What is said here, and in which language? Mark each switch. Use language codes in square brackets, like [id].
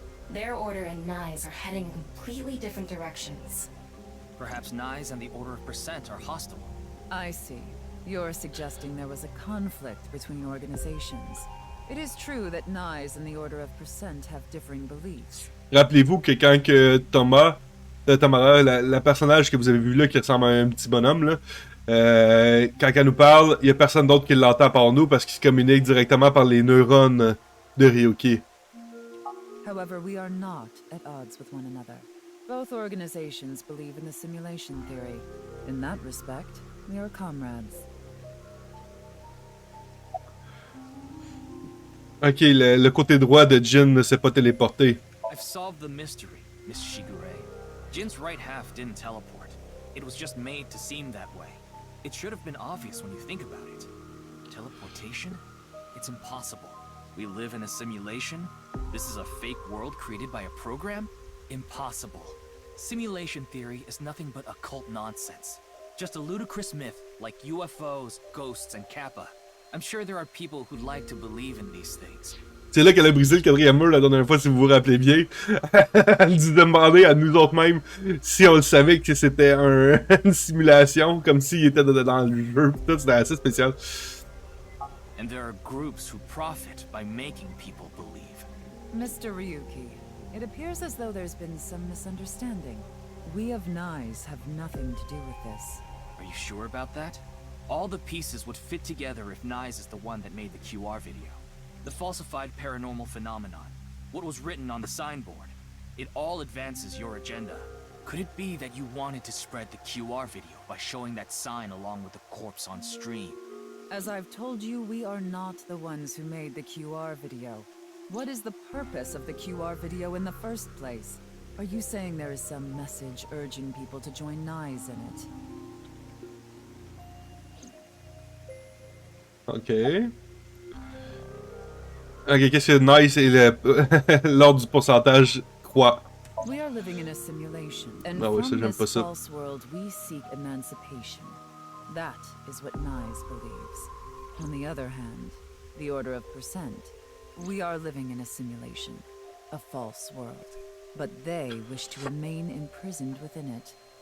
[en] Their order and NICE are heading in completely different directions. Perhaps NICE and the Order of Percent are hostile. I see. You're suggesting there was a conflict between organizations. It is true that NICE and the Order of Percent have differing beliefs. [fr] Rappelez-vous que quand que Tamara, la personnage que vous avez vu là qui ressemble à un petit bonhomme, là, quand elle nous parle, il n'y a personne d'autre qui l'entend par nous parce qu'il se communique directement par les neurones de Ryuki. [en] However, we are not at odds with one another. Both organizations believe in the simulation theory. In that respect, we are comrades. [fr] Ok, le côté droit de Jin ne s'est pas téléporté. [en] I've solved the mystery, Miss Shigure. Jin's right half didn't teleport. It was just made to seem that way. It should have been obvious when you think about it. Teleportation? It's impossible. We live in a simulation? This is a fake world created by a program? Impossible. Simulation theory is nothing but occult nonsense. Just a ludicrous myth like UFOs, ghosts, and Kappa. I'm sure there are people who'd like to believe in these things. [fr] C'est là qu'elle a brisé le 4e mur la dernière fois, si vous vous rappelez bien. Elle nous a demandé à nous autres mêmes si on le savait que c'était une simulation, comme s'il était dans le jeu. Tout, c'était assez spécial. [en] And there are groups who profit by making people believe. Mr. Ryuki, It appears as though there's been some misunderstanding. We of Nyes have nothing to do with this. Are you sure about that? All the pieces would fit together if Nyes is the one that made the QR video. The falsified paranormal phenomenon, what was written on the signboard, it all advances your agenda. Could it be that you wanted to spread the QR video by showing that sign along with the corpse on stream? As I've told you, we are not the ones who made the QR video. What is the purpose of the QR video in the first place? Are you saying there is some message urging people to join Nyes in it? Ok. [fr] Ok, qu'est-ce que Nice et l'ordre du pourcentage croît? [en] We are living in a simulation, and [fr] Ah oui, ça, [en] from [fr] j'aime [en] this [fr] pas ça. [en] false world we seek emancipation. That is what Nyes believes. On the other hand, the Order of Percent, we are living in a simulation, a false world. But they wish to remain imprisoned within it.